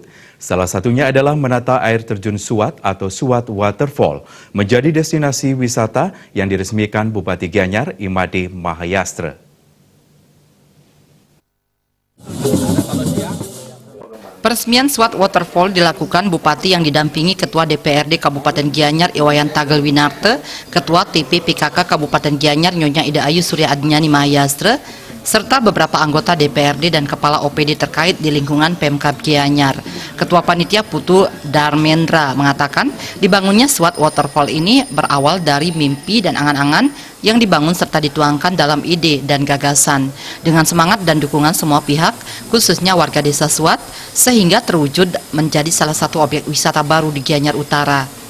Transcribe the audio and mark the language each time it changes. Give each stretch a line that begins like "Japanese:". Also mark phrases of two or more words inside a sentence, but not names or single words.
Indonesian: Salah satunya adalah menata air terjun Suat atau Suat Waterfall menjadi destinasi wisata yang diresmikan Bupati Gianyar Imade Mahayastra. Peresmian Suat Waterfall dilakukan Bupati yang didampingi Ketua DPRD Kabupaten Gianyar Iwayan Tagel Winarte, Ketua TP PKK Kabupaten Gianyar Nyonya Ida Ayu Surya Adnyani Mahayastra, serta beberapa anggota DPRD dan Kepala OPD terkait di lingkungan Pemkab Gianyar. Ketua Panitia Putu Darmendra mengatakan dibangunnya Suat Waterfall ini berawal dari mimpi dan angan-angan yang dibangun serta dituangkan dalam ide dan gagasan dengan semangat dan dukungan semua pihak, khususnya warga desa Suat, sehingga terwujud menjadi salah satu objek wisata baru di Gianyar Utara.